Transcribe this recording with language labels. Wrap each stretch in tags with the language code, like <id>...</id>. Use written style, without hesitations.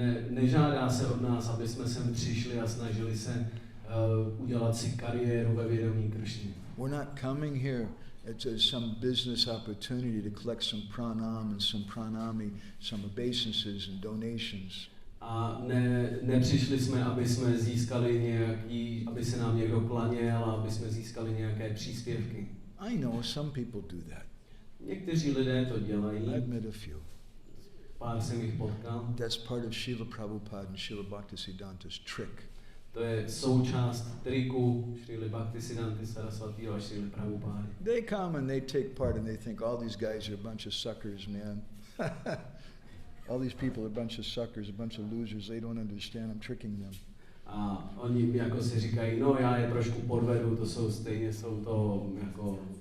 <cs>Nežádá se od nás, aby jsme sem přišli a snažili se udělat si kariéru ve vědomí Kršny.</cs> <en>We're not coming here as some business opportunity to collect some pranam and some pranami, some obeisances and donations.</en> <cs>A nepřišli jsme, aby jsme získali aby se nám někdo klaněl a aby jsme získali nějaké příspěvky.</cs> <en>I know some people do that.</en> <cs>Někteří lidé to dělají.</cs> <en>I've met a few.</en> <cs>Pár jsem jich potkal.</cs> <en>That's part of Srila Prabhupada and Srila Bhaktisiddhanta's trick.</en> <cs>To je součást triku Srila Bhaktisiddhanta Saraswatiho a Srila Prabhupády.</cs> <en>They come and they take part and they think all these guys are a bunch of suckers, man. All these people are a bunch of suckers, a bunch of losers. They don't understand. I'm tricking them.</en> <cs>A oni jako si říkají, no já je trošku podvedu, to jsou to jako...</cs>